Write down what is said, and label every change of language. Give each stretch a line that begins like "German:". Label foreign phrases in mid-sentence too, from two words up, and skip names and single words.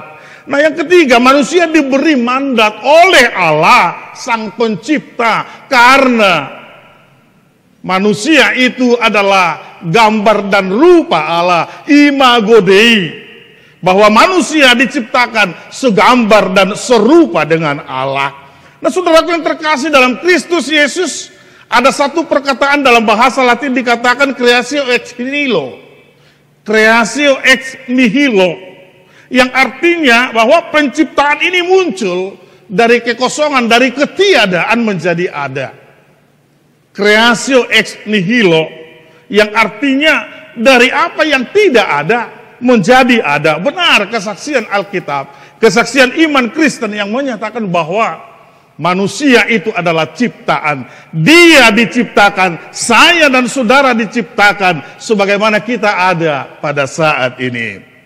Indonesian: Nah, yang ketiga, manusia diberi mandat oleh Allah Sang Pencipta karena manusia itu adalah gambar dan rupa Allah,
Latin: imago Dei,
Indonesian: bahwa manusia diciptakan segambar dan serupa dengan Allah. Nah, saudaraku yang terkasih dalam Kristus Yesus, ada satu perkataan dalam bahasa Latin dikatakan
Latin: creatio ex nihilo. Creatio ex nihilo,
Indonesian: yang artinya bahwa penciptaan ini muncul dari kekosongan, dari ketiadaan menjadi ada.
Latin: Creatio ex nihilo,
Indonesian: yang artinya dari apa yang tidak ada menjadi ada. Benar kesaksian Alkitab, kesaksian iman Kristen yang menyatakan bahwa manusia itu adalah ciptaan. Dia diciptakan, saya dan saudara diciptakan sebagaimana kita ada pada saat ini.